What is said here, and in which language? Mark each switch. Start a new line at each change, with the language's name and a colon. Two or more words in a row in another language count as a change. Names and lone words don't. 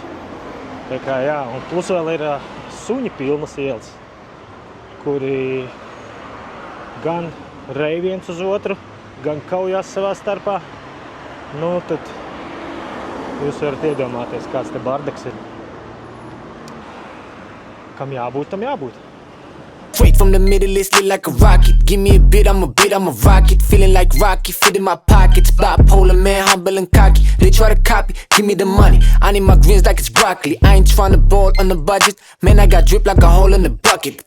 Latvian: Tā kā jā, un plus vēl ir suņi pilnas ielas, kuri gan rej viens uz otru, gan kaujās savā starpā. Nu, tad jūs varat iedomāties, kāds te bardaks ir. Kam jābūt, tam jābūt.
English: Straight from the Middle East, lit like a rocket. Give me a bit, I'm a rocket. Feeling like Rocky, fit in my pockets. Bipolar man, humble and cocky. They try to copy, give me the money. I need my greens like it's broccoli. I ain't tryna ball on the budget. Man, I got drip like a hole in the bucket.